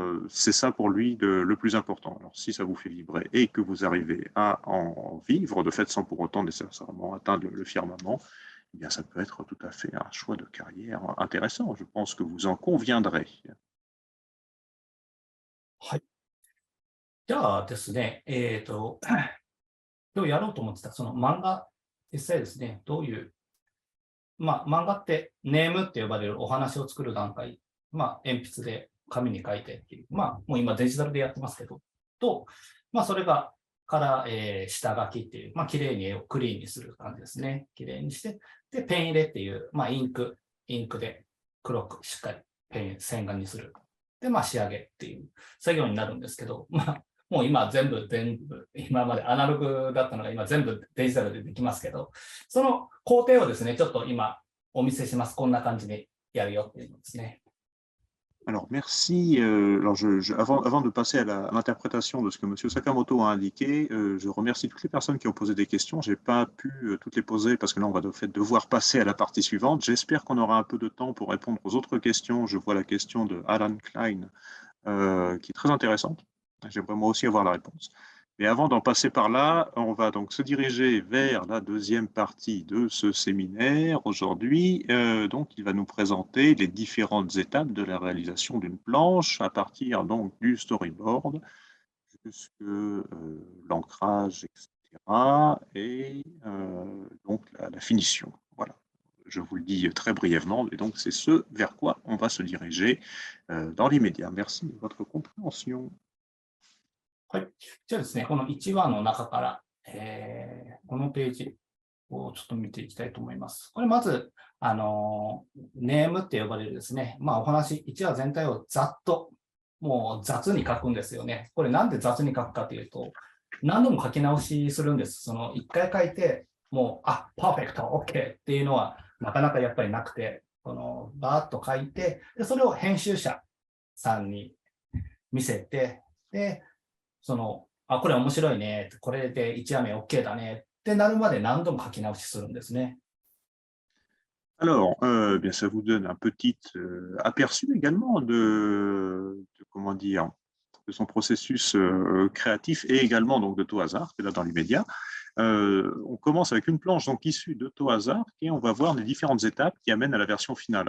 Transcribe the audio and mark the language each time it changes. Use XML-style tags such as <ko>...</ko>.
<fr>C'est ça pour lui le plus important. Alors si ça vous fait vibrer et que vous arrivez à en vivre, de fait sans pour autant nécessairement atteindre le firmament, eh bien ça peut être tout à fait un choix de carrière intéressant. Je pense que vous en conviendrez.</fr> <ja>はい。じゃあですね、今日やろうと思ってたその漫画、実際ですね、どういう、漫画ってネームって呼ばれるお話を作る段階、鉛筆で紙に書いてっていう、もう今デジタルでやってますけど、それがから、下書きっていう、綺麗に絵をクリーンにする感じですね。綺麗にして、で、ペン入れっていう、インクで黒くしっかり線画にする。で、仕上げっていう作業になるんですけど、もう今全部、今までアナログだったのが今全部デジタルでできますけど、その工程をですね、ちょっと今お見せします。こんな感じでやるよっていうのですね。</ja> <fr>Alors, merci. Alors, avant de passer à l'interprétation de ce que M. Sakamoto a indiqué, je remercie toutes les personnes qui ont posé des questions. Je n'ai pas pu toutes les poser parce que là, on va de fait devoir passer à la partie suivante. J'espère qu'on aura un peu de temps pour répondre aux autres questions. Je vois la question de Alan Klein qui est très intéressante. J'aimerais moi aussi avoir la réponse. Mais avant d'en passer par là, on va donc se diriger vers la deuxième partie de ce séminaire aujourd'hui. Donc, il va nous présenter les différentes étapes de la réalisation d'une planche à partir donc du storyboard jusque l'ancrage, etc. et donc la finition. Voilà. Je vous le dis très brièvement, et donc c'est ce vers quoi on va se diriger dans l'immédiat. Merci de votre compréhension.</fr> <ja>はい。じゃあですね、この1話の中から、このページをちょっと見ていきたいと思います。これまず、ネームって呼ばれるですね、お話、1話全体をざっと、もう雑に書くんですよね。これなんで雑に書くかというと、何度も書き直しするんです。その1回書いて、もう、パーフェクト、OK っていうのはなかなかやっぱりなくて、バーッと書いて、でそれを編集者さんに見せて、で、これ面白いね、これで1話目 OK だねってなるまで何度も書き直しするんですね。</ja> <fr>Alors, bien, ça vous donne un petit aperçu également comment dire, de son processus créatif et également donc de Toazar, qui est là dans l'immédiat. On commence avec une planche donc issue de Toazar et on va voir les différentes étapes qui amènent à la version finale.</fr>